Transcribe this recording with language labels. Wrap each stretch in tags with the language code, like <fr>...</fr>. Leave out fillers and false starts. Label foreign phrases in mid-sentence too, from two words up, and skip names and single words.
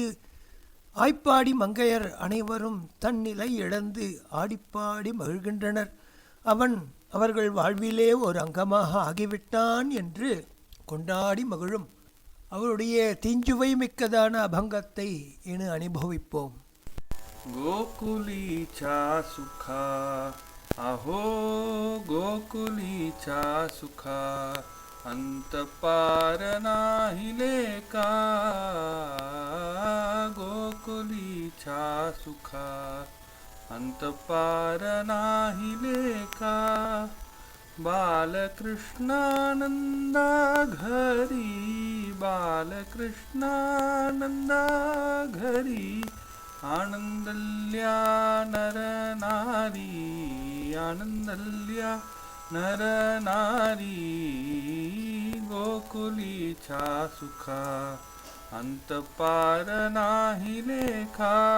<ta>ஆய்ப்பாடி மங்கையர் அனைவரும் தன்னிலை இழந்து ஆடிப்பாடி மகிழ்கின்றனர். அவன் அவர்கள் வாழ்விலே ஒரு அங்கமாக ஆகிவிட்டான் என்று கொண்டாடி மகிழும் அவருடைய தீஞ்சுவை மிக்கதான அபங்கத்தை இனி அனுபவிப்போம்.</ta> <mr>गोकुलीचा सुखा अहो गोकुलीचा सुखा अंत पार नाही लेका गोकुलीचा सुखा अंत पार नाही लेका बालकृष्णानंदा घरी बालकृष्णानंदा घरी आनंदल्या नरनारी आनंदल्या नरनारी गोकुलीचा सुखा अंत पार नाही लेखा</mr>